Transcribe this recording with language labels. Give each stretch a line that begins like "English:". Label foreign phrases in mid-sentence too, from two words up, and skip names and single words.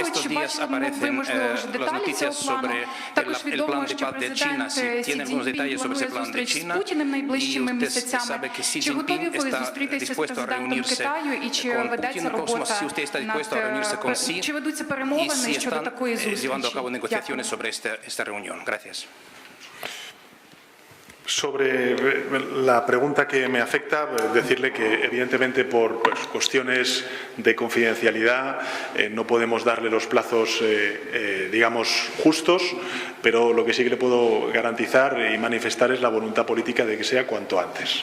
Ukrainian: Чи бачили ви, можливо, вже деталі цього плану? Також відомо, що президент Сі Цзіньпін планує зустріч з Путіним найближчими місяцями. Чи готові ви зустрітися з президентом Китаю і чи ведеться робота над... Чи ведуться перемовини щодо такої зустрічі?
Spanish: Sobre la pregunta que me afecta, decirle que evidentemente por cuestiones de confidencialidad no podemos darle los plazos, digamos, justos, pero lo que sí que le puedo garantizar y manifestar es la voluntad política de que sea cuanto antes.